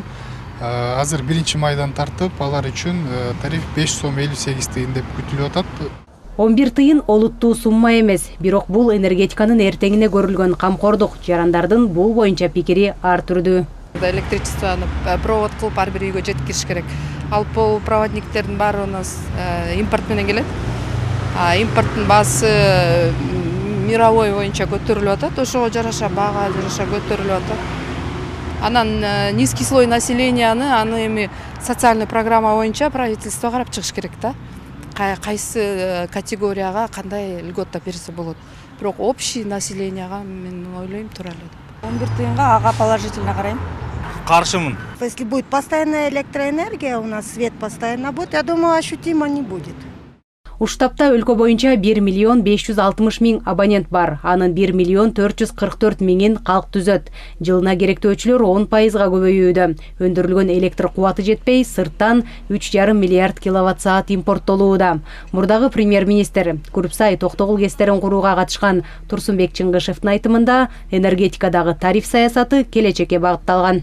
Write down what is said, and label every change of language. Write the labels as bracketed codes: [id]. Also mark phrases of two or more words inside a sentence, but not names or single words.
[ky] Азыр биринчи майдан тартып, алар үчүн тариф 5 сом 58 тыйын деп күтүлүп атат. 11 тыйын олуттуу сумма эмес, бирок бул энергетиканын эртеңине көрүлгөн камкордук. Жарандардын бул боюнча пикири ар түрдүү. Электричествону провод кылып ар бир үйгө жеткириш керек. Ал проводниктердин баары [ru] у нас [ky] импорт менен келет. Импорттун баасы мировой боюнча көтөрүлүп атат, ошого жараша бага жараша көтөрүлүп атат. Анан [ru] низкий слой населенияны [ky] аны эми [ru] социальный программа [ky] боюнча правительство карап чыгыш керек да. Кайсы категорияга кандай льгота берсе болот. Бирок [ru] общий населенияга [ky] мен ойлойм туура эле. 11 тыйынга ага положительно карайм. Каршымын. [ru] Если будет постоянная электроэнергия, у нас свет постоянно будет, я думаю, ощутимо не будет. [ky] Уштапта өлкө боюнча 1 миллион 560 миң абонент бар. Анын 1 миллион 444 миңин калк түзөт. Жылына керектөөчүлөр 10%га көбөйүүдө. Өндүрүлгөн электр кубаты жетпей, сырттан 3,5 миллиард киловатт-саат импорттолууда. Мурдагы премьер-министр Курпсай токтогул кестерин курууга катышкан Турсунбек Чыңгышевдин айтымында энергетикадагы тариф саясаты келечекке багытталган.